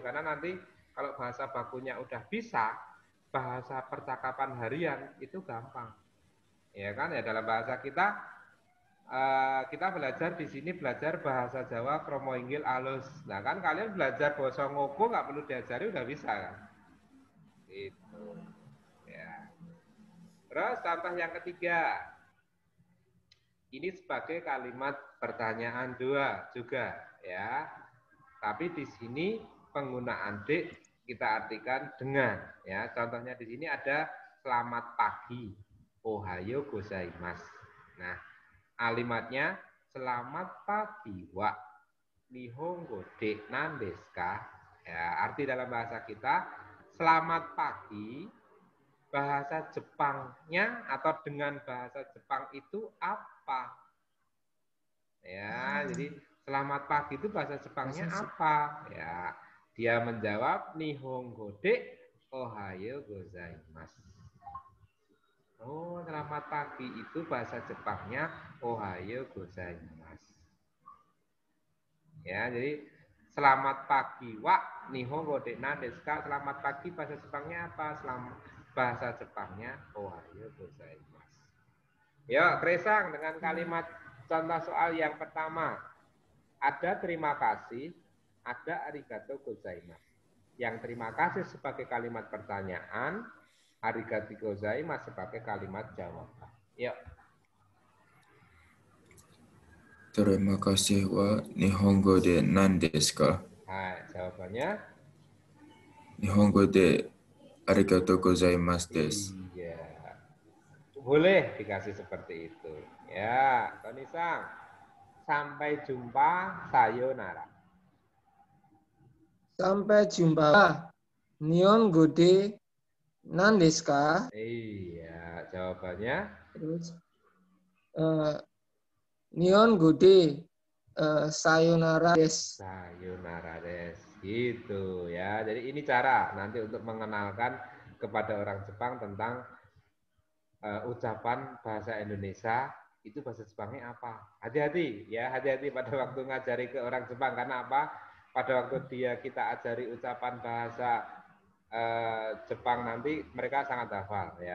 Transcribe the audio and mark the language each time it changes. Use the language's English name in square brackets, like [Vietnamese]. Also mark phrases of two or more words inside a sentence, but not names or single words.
[Indonesian] karena nanti kalau bahasa bakunya udah bisa bahasa percakapan harian itu gampang ya kan ya dalam bahasa kita belajar di sini belajar bahasa Jawa kromo inggil alus nah kan kalian belajar bahasa ngoko nggak perlu diajari udah bisa kan itu ya terus contoh yang ketiga ini sebagai kalimat pertanyaan dua juga ya. Tapi di sini penggunaan D kita artikan dengan ya. Contohnya di sini ada selamat pagi. [Japanese] おはようございます. [Indonesian] Nah, kalimatnya selamat pagi [Japanese] は日本語で何ですか? [Indonesian] Ya, arti dalam bahasa kita selamat pagi, bahasa Jepangnya atau dengan bahasa Jepang itu apa? Ya, jadi selamat pagi itu bahasa Jepangnya apa? Ya, dia menjawab [Japanese] 日本語でおはようございます. [Indonesian] Oh, selamat pagi itu bahasa Jepangnya [Japanese] おはようございます. [Indonesian] Ya, jadi selamat pagi [Japanese] は日本語で何ですか. [Indonesian] Selamat pagi bahasa Jepangnya apa? Selamat bahasa Jepangnya [Japanese] おはようございます. [Indonesian] Ya, Kresang dengan kalimat contoh soal yang pertama. Ada terima kasih, ada [Japanese] ありがとうございます. [Indonesian] Yang terima kasih sebagai kalimat pertanyaan, [Japanese] ありがとうございます [Indonesian] sebagai kalimat jawaban. Yuk. Terima kasih [Japanese] は日本語で何ですか? [Indonesian] Nah, jawabannya? [Japanese] 日本語でありがとうございますです. [Indonesian] Iya. Boleh dikasih seperti itu. Ya, Tony Sang. Sampai jumpa, sayonara. Sampai jumpa. [Japanese] 日本語で何ですか? [Indonesian] Iya, jawabannya? [Japanese] Terus 日本語でさようならです. さようならです. [Indonesian] Gitu ya. Jadi ini cara nanti untuk mengenalkan kepada orang Jepang tentang ucapan bahasa Indonesia itu bahasa Jepangnya apa. Hati-hati ya, hati-hati pada waktu ngajari ke orang Jepang. Karena apa? Pada waktu kita ajari ucapan bahasa Jepang nanti mereka sangat hafal ya.